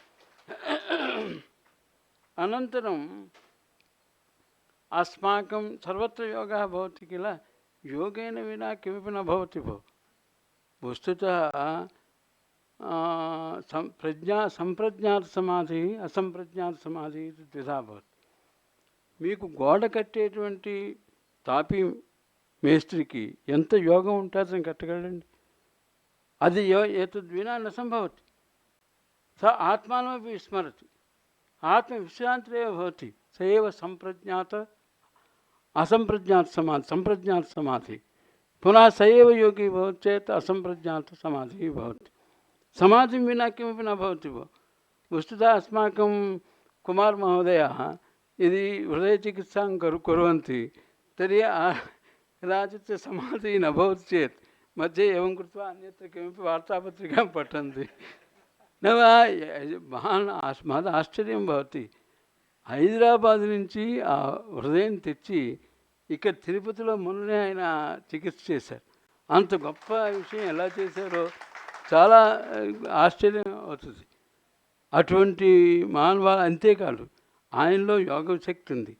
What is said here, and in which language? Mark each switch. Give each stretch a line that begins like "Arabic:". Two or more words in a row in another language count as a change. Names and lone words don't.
Sanskrit: अनन्तरम् अस्माकं सर्वत्र योगः भवति किल. योगेन विना किमपि न भवति भो. वस्तुतः संप्रज्ञात समाधिः, असंप्रज्ञात समाधिः इति द्विधा भवति.
Telugu: మీకు గోడ కట్టేటువంటి తాపీ మేస్త్రికి ఎంత యోగం ఉంటుందని కట్టగలండి.
Sanskrit: అది एतद्विना न सम्भवति। स आत्मानमपि विस्मरति, आत्मविश्रान्तिरेव भवति, स एव सम्प्रज्ञात असम्प्रज्ञात समाधि, सम्प्रज्ञात समाधि। पुनः स एव योगी भवति चेत् असम्प्रज्ञात समाधिः भवति। समाधिं विना किमपि न भवति भो। वस्तुतः अस्माकं कुमारमहोदयाः यदि हृदयचिकित्सां कुर्वन्ति तर्हि कदाचित् समाधिः न भवति चेत् मध्ये एवं कृत्वा अन्यत्र किमपि वार्तापत्रिकां पठन्ति। न वा महान् महद् ఆశ్చర్యం భవతి।
Telugu: హైదరాబాద్ నుంచి ఆ హృదయం తెచ్చి ఇక్కడ తిరుపతిలో మొన్ననే ఆయన చికిత్స చేశారు. అంత గొప్ప విషయం ఎలా చేశారో చాలా ఆశ్చర్యం అవుతుంది. అటువంటి మానవాళి అంతేకాదు, ఆయనలో యోగ శక్తి ఉంది.